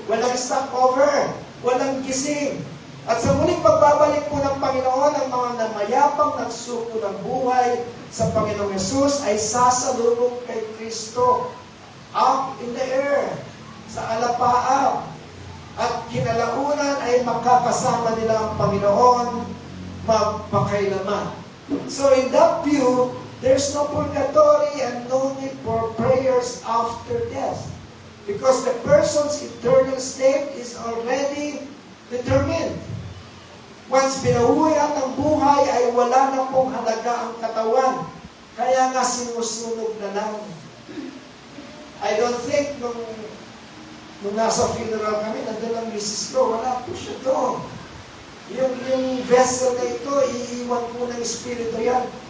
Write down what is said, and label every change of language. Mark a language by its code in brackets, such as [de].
[tl] Walang stopover, walang gising. At sa muling pagbabalik po ng Panginoon, ang mga namayapang nagsuko ng buhay sa Panginoong Yesus ay sasalubong kay Kristo [en] up in the air, [tl] sa alapaap. At kinalaunan ay makakasama nila ang Panginoon magpakailaman. [en] So in that view, there's no purgatory and no need for prayers after death. Because the person's eternal state is already determined. [tl] Once binawian ng buhay ay wala na pong halaga ang katawan. Kaya nga sinusunog na lang. [en] I don't think [tl] nung nasa funeral kami, nandun ang misis ko, wala po siya doon. Yung vessel na ito, iiwan po ng espiritu yan.